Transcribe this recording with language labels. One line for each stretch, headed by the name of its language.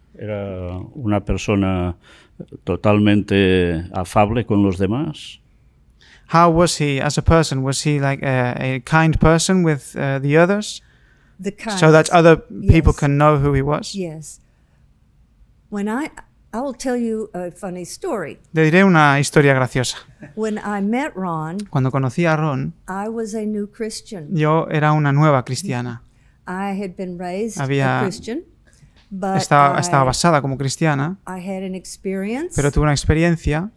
Spanish: ¿Era una persona totalmente afable con los demás?
English: How was he as a person? Was he like a kind person with the others, The kind. so that other people Yes. can know who he was? Yes. When I will tell you a funny story.
Spanish: Le diré una historia graciosa.
English: When I met Ron,
Spanish: Cuando conocí a Ron,
English: I was a new Christian.
Spanish: yo era una nueva cristiana.
English: I had been raised
Spanish: Había-
English: a Christian, but
Spanish: Estaba basada como cristiana,
English: I had an experience
Spanish: pero tuve una experiencia